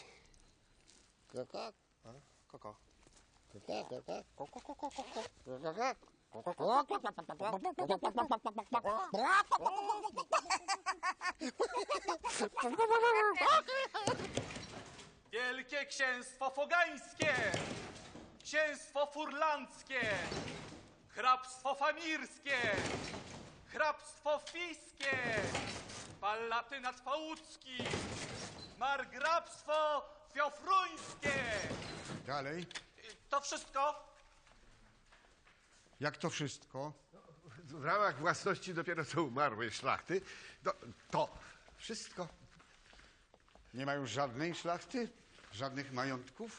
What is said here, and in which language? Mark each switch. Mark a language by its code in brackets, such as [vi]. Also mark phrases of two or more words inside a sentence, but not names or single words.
[pl] Koko? Koko. Wielkie Księstwo Fogańskie, Księstwo Furlandzkie, Hrabstwo Famirskie, Hrabstwo Fiskie, Palatynat Pałucki, Margrabstwo Fiofruńskie. Dalej. To wszystko? Jak to wszystko? W ramach własności dopiero co umarłej szlachty. To wszystko. Nie ma już żadnej szlachty? Żadnych majątków?